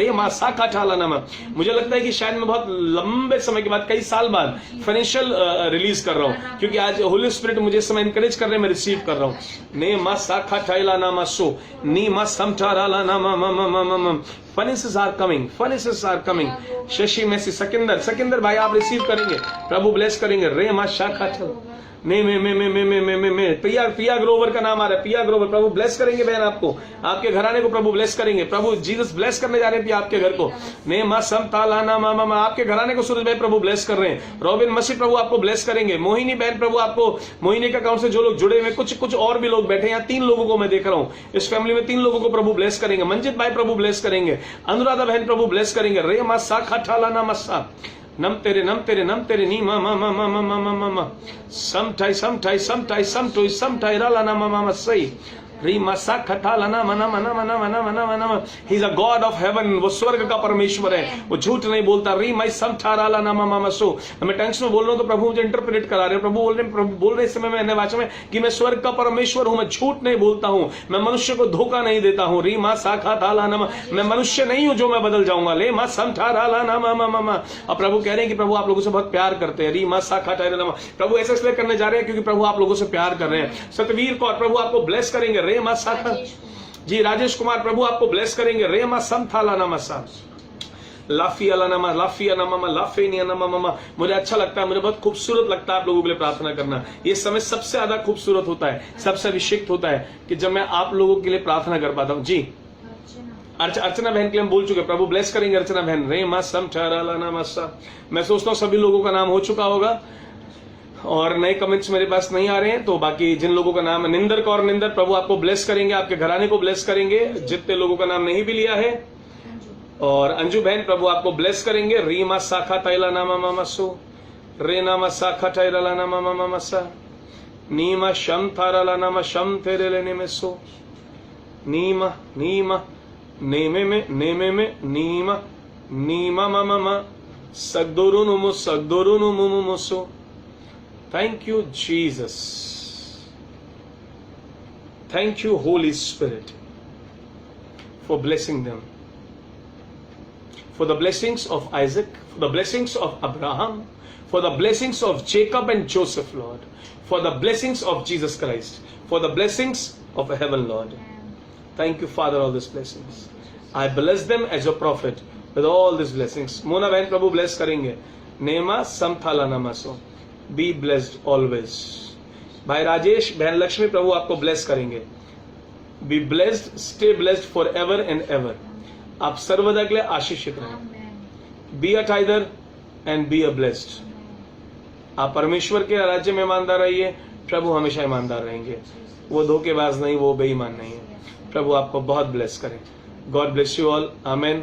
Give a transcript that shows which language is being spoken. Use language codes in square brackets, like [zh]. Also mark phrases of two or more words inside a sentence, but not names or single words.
[hi] रे मा साखा ठाला नामा। मुझे लगता है कि शायद मैं बहुत लंबे समय के बाद, कई साल बाद फाइनेंशियल रिलीज कर रहा हूँ, क्योंकि आज होली स्पिरिट मुझे समय इंकरेज कर रहे हैं, मैं रिसीव कर रहा हूँ। ने मा साखा ठाइला नामा सो नी मा समठाराला नामा मामा। [en] Finances are coming, finances are coming. [hi] शशि मेसी सकिंदर भाई आप रिसीव करेंगे, प्रभु ब्लेस करेंगे। रे मा शाखा में प्रिया ग्रोवर का नाम आ रहा है, प्रिया ग्रोवर प्रभु ब्लेस करेंगे बहन, आपको, आपके घराने को प्रभु ब्लेस करेंगे। प्रभु जीसस ब्लेस करने जा रहे हैं आपके घर को। ने मा सम ताला ना मामा आपके घराने को सूरज भाई प्रभु ब्लेस कर रहे हैं। रॉबिन मसीह प्रभु आपको ब्लेस करेंगे। मोहिनी बहन प्रभु आपको, मोहिनी के अकाउंट से जो लोग जुड़े हुए, कुछ और भी लोग बैठे हैं, यहाँ 3 लोगों को मैं देख रहा हूँ, इस फैमिली में 3 लोगों को प्रभु ब्लेस करेंगे। मंजित भाई प्रभु ब्लेस करेंगे, अनुराधा बहन प्रभु ब्लेस करेंगे। रे मा साखा ठाला ना मस्सा नम तेरे नी मा समटाई राला ना मामा सही। रीमा साखा ना मना। [en] He is a God of heaven, [hi] वो स्वर्ग का परमेश्वर है, वो झूठ नहीं बोलता। रीमा समठाराला ना मामा सो। मैं टेंशन में बोल रहा हूँ तो प्रभु मुझे इंटरप्रेट करा रहे हैं। प्रभु बोल रहे इस समय में भाषा में कि मैं स्वर्ग का परमेश्वर हूँ, मैं झूठ नहीं बोलता हूँ, मैं मनुष्य को धोखा नहीं देता हूँ। रीमा साखा थाला नामा, मैं मनुष्य नहीं हूँ जो मैं बदल जाऊंगा। ले मा समठाराला ना मामा। अब प्रभु कह रहे हैं कि प्रभु आप लोगों से बहुत प्यार करते हैं। रीमा साखा नामा प्रभु ऐसा इसलिए करने जा रहे हैं क्योंकि प्रभु आप लोगों से प्यार कर रहे हैं। सतवीर कौर प्रभु आपको ब्लेस करेंगे। रे मा साखा जी। राजेश कुमार प्रभु आपको ब्लेस करेंगे। रे मा समथाला नामा सा लाफी अला नामा लाफी नामा लाफी नामा। मुझे अच्छा लगता है, मुझे बहुत खूबसूरत लगता है आप लोगों के लिए प्रार्थना करना। ये समय सबसे ज्यादा खूबसूरत होता है, सबसे अभिषेक होता है कि जब मैं आप लोगों के लिए प्रार्थना कर पाता हूँ। जी अर्चना बहन के लिए हम बोल चुके, प्रभु ब्लेस करेंगे अर्चना बहन। रे मा समथाला नामा सा। मैं सोचता हूँ सभी लोगों का नाम हो चुका होगा और नए कमेंट्स मेरे पास नहीं आ रहे हैं, तो बाकी जिन लोगों का नाम है, निंदर कौर निंदर प्रभु आपको ब्लेस करेंगे, आपके घराने को ब्लेस करेंगे, जितने लोगों का नाम नहीं भी लिया है। और अंजू बहन प्रभु आपको ब्लेस करेंगे। रीमा साखा तैला नामा मामा सो रे नामा साखा तैला नामा मामा सा नीमा शम थाराला नामा शम तेरे लेने में सो नीमा नेमे में नीमा मामा सगदोरु नुमु सो। [en] Thank you, Jesus. Thank you, Holy Spirit, for blessing them. For the blessings of Isaac, for the blessings of Abraham, for the blessings of Jacob and Joseph, Lord. For the blessings of Jesus Christ. For the blessings of heaven, Lord. Thank you, Father, all these blessings. I bless them as your prophet with all these blessings. [hi] Mona बहन प्रभु bless करेंगे. Nema samthala namaso. [en] Be blessed always. [hi] भाई राजेश, बहन लक्ष्मी, प्रभु आपको ब्लेस करेंगे। [en] Be blessed, stay blessed forever and ever. [hi] आप सर्वदा के लिए आशीषित रहें। [en] Be a tither and be a blessed. [hi] आप परमेश्वर के राज्य में ईमानदार रहिए, प्रभु हमेशा ईमानदार रहेंगे। वो धोखेबाज नहीं, वो बेईमान नहीं है। प्रभु आपको बहुत ब्लेस करें। [en] God bless you all, amen.